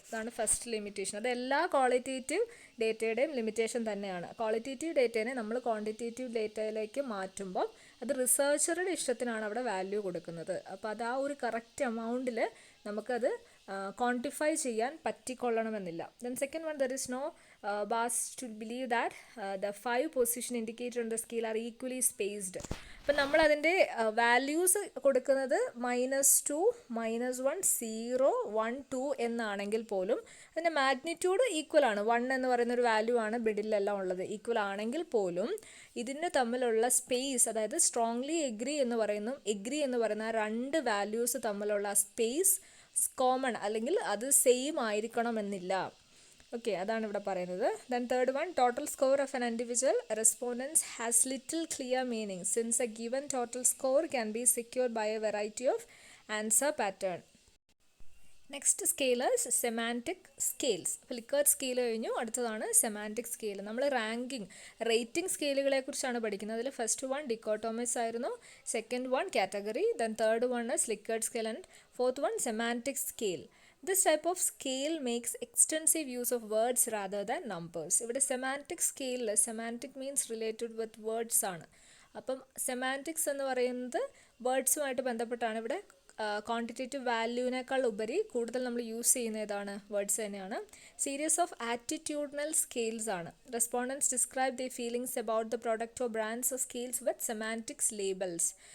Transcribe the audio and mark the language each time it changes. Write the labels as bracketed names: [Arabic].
[Malayalam] അതാണ് first limitation. അത് എല്ലാ ക്വാളിറ്റേറ്റീവ് ഡേറ്റയുടെയും ലിമിറ്റേഷൻ തന്നെയാണ്. ക്വാളിറ്റേറ്റീവ് ഡേറ്റേനെ നമ്മൾ ക്വാണ്ടിറ്റേറ്റീവ് ഡേറ്റയിലേക്ക് മാറ്റുമ്പോൾ അത് റിസർച്ചറുടെ ഇഷ്ടത്തിനാണ് അവിടെ വാല്യൂ കൊടുക്കുന്നത്. അപ്പോൾ അത് ആ ഒരു കറക്റ്റ് എമൗണ്ടിൽ നമുക്കത് ക്വാണ്ടിഫൈ ചെയ്യാൻ പറ്റിക്കൊള്ളണമെന്നില്ല. [English] Then second one, there is no bars to believe that the 5 position indicated on the scale are equally spaced. [Malayalam] അപ്പം നമ്മൾ അതിൻ്റെ വാല്യൂസ് കൊടുക്കുന്നത് -2, -1, 0, 1, 2 എന്നാണെങ്കിൽ പോലും അതിൻ്റെ മാഗ്നിറ്റ്യൂഡ് ഈക്വൽ ആണ്. 1 എന്ന് പറയുന്നൊരു വാല്യൂ ആണ് ബിഡിലെല്ലാം ഉള്ളത്. ഈക്വൽ ആണെങ്കിൽ പോലും ഇതിന് തമ്മിലുള്ള സ്പേസ്, അതായത് സ്ട്രോങ്ലി എഗ്രി എന്ന് പറയുന്ന രണ്ട് വാല്യൂസ് തമ്മിലുള്ള സ്പേസ് കോമൺ അല്ലെങ്കിൽ അത് സെയിം ആയിരിക്കണമെന്നില്ല. ഓക്കെ, അതാണ് ഇവിടെ പറയുന്നത്. [English] Then third one, total score of an individual respondents has little clear meaning since a given total score can be secured by a variety of answer pattern. Next scale is semantic scales. [Malayalam] അപ്പോൾ ലിക്കേർട്ട് scale കഴിഞ്ഞു, അടുത്തതാണ് semantic scale. നമ്മൾ rating സ്കെയിലുകളെ കുറിച്ചാണ് പഠിക്കുന്നത്. അതിൽ first one ഡിക്കോട്ടോമിസ് ആയിരുന്നു, second one category, [English] Then third one is Likert scale and fourth one semantic scale. This type of scale makes extensive use of words rather than numbers. [Malayalam] ഇവിടെ semantic സ്കെയിലിൽ semantic means related with words ആണ്. അപ്പം semantics എന്ന് പറയുന്നത് വേർഡ്സുമായിട്ട് ബന്ധപ്പെട്ടാണ്. ഇവിടെ quantitative വാല്യൂവിനേക്കാൾ ഉപരി കൂടുതൽ നമ്മൾ യൂസ് ചെയ്യുന്ന ഏതാണ്? വേർഡ്സ് തന്നെയാണ്. [English] Series of attitudinal scales ആണ്. Respondents describe the feelings about the product or brands of scales with semantics labels.